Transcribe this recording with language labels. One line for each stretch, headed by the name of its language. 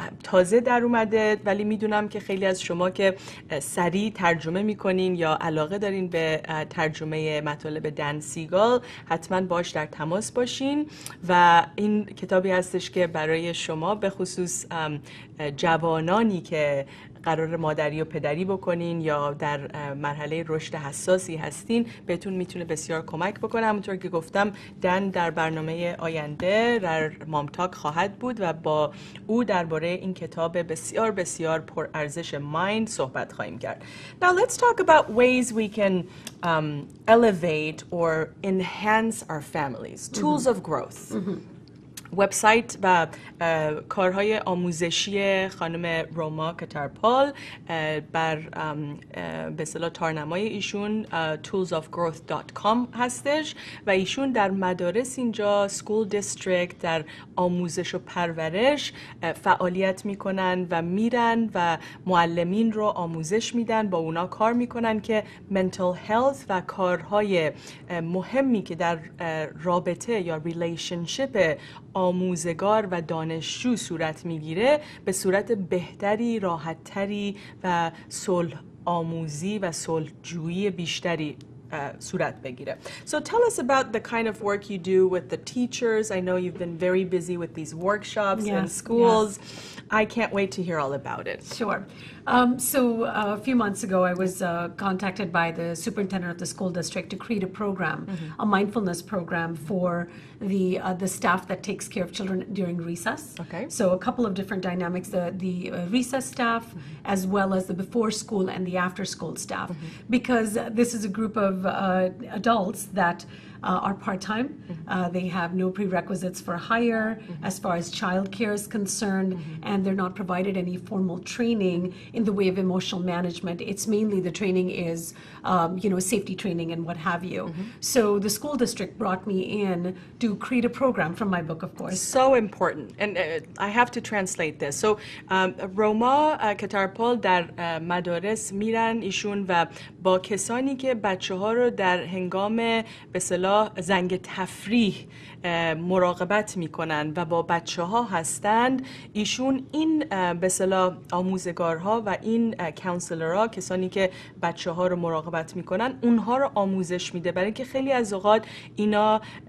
Persian: تازه در اومده، ولی میدونم که خیلی از شما که سریع ترجمه میکنین یا علاقه دارین به ترجمه مطالب دن سیگال، حتما باش در تماس باشین و این کتابی هستش که برای شما به خصوص جوانانی که قرار مادری و پدری بکنین یا در مرحله رشد حساسی هستین بهتون میتونه بسیار کمک بکنه. همونطور که گفتم دن در برنامه آینده در مامتاک خواهد بود و با او درباره این کتاب بسیار بسیار پر ارزش مایند صحبت خواهیم کرد.
English: Now let's talk about ways we can elevate or enhance our families. Tools of growth.
Persian: وبسایت و کارهای آموزشی خانم روما کتارپال بر به اصطلاح تارنمای ایشون toolsofgrowth.com هستش و ایشون در مدارس اینجا سکول دیستریکت در آموزش و پرورش فعالیت میکنن و میرن و معلمین رو آموزش میدن، با اونا کار میکنن که mental health و کارهای مهمی که در رابطه یا ریلیشنشپ آموزگار و دانشجو صورت میگیره به صورت بهتری، راحتتری و صلح آموزی و صلحجویی بیشتری صورت بگیره.
English: So tell us about the kind of work you do with the teachers. I know you've been very busy with these workshops in schools. I can't wait to hear all about it. Sure. So a few months ago, I was contacted by the superintendent of the school district to create a program, a mindfulness program for the staff that takes care of children during recess. Okay. So a couple of different dynamics: the recess staff, as well as the before school and the after school staff, because this is a group of adults that are part-time. They have no prerequisites for hire as far as childcare is concerned, and they're not provided any formal training in the way of emotional management. It's mainly the training is, safety training and what have you. So the school district brought me in to create a program from my book, of course. So important. And I have to translate this.
Persian: So روما کتارپال در مدارس میرن ایشون و با کسانی که بچه ها رو در هنگام به اصطلاح اصطلاح زنگ تفریح مراقبت میکنن و با بچه ها هستند، ایشون این به اصطلاح آموزگارها و این کانسلرها، کسانی که بچه ها رو مراقبت میکنن، اونها رو آموزش میده، برای اینکه خیلی از اوقات اینا